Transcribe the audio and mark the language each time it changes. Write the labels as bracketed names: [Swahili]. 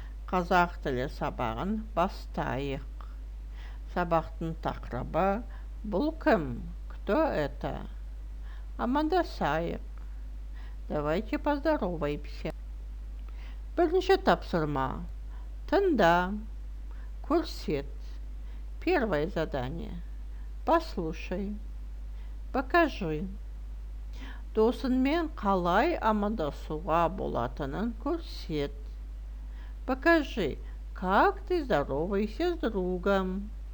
[Kazakh] Қазақ тілі сабағын бастайық. Сабақтың тақырыбы «Бұл кім? [Russian] Кто это?» [Kazakh] Амандасайық. [Russian] Давайте поздороваемся. [Kazakh] Бірінші тапсырма. Тыңда. Көрсет. [Russian] Первое задание. Послушай. Покажи. [Kazakh] Досыңмен қалай амандасуға болатынын көрсет. [Russian] Покажи, как ты здороваешься с другом.